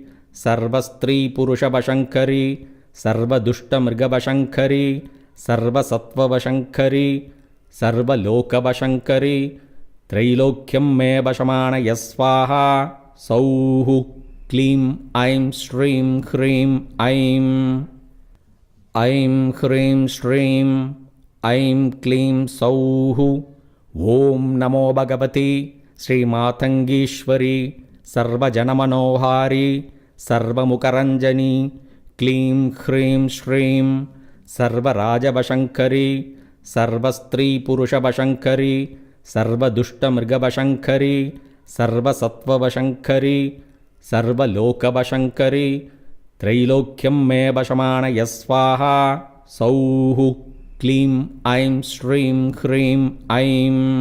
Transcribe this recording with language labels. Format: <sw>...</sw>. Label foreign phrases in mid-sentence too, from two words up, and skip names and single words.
<sa>సర్వస్త్రీపురుషవశంకరి సర్వదుష్టమృగవశంకరి సర్వసత్వవశంకరి సర్వలోకవశంకరి త్రైలోక్యం మే వశమానయ స్వాహా సౌః క్లీం ఐం శ్రీం హ్రీం ఐం ఐం హ్రీం శ్రీం ఐం క్లీం సౌః ఓం నమో భగవతి శ్రీమాతంగీశ్వరి సర్వజనమనోహారి సర్వముఖరంజని क्लीं ह्रीं श्रीं सर्वराजवशङ्करी सर्वस्त्रीपुरुषवशङ्करी सर्वदुष्टमृगवशङ्करी सर्वसत्त्ववशङ्करी सर्वलोकवशङ्करी त्रैलोक्यं मे वशमानय स्वाहा सौः क्लीं ऐं श्रीं ह्रीं ऐं</sa>